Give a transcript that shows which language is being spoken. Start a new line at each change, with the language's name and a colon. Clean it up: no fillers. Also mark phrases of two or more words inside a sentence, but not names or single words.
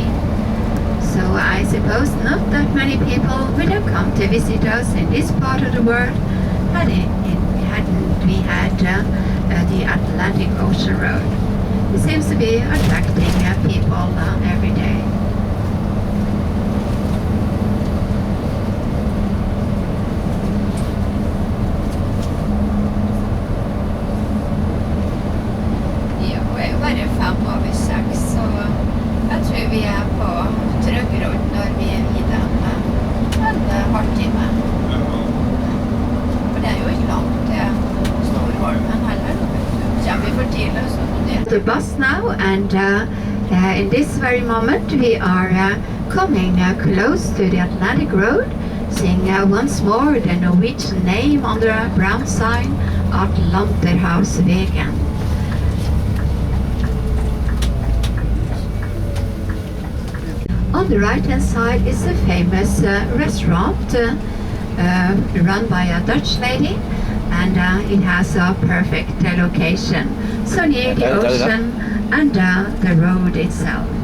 English: So I suppose not that many people would have come to visit us in this part of the world hadn't we had the Atlantic Ocean Road. It seems to be attracting people every day.
Norwegian: Ja, og bare 5:06, så jeg tror vi på Trøggerodd når vi gir den en halvtime. For det jo ikke langt til Storholmen heller. Kommer vi for tidlig, så
English: the bus now, and in this very moment we are coming close to the Atlantic Road, using once more the Norwegian name on the brown sign, Atlanterhavsvegen. On the right hand side is a famous restaurant run by a Dutch lady, and it has a perfect location, so near the ocean and the road itself.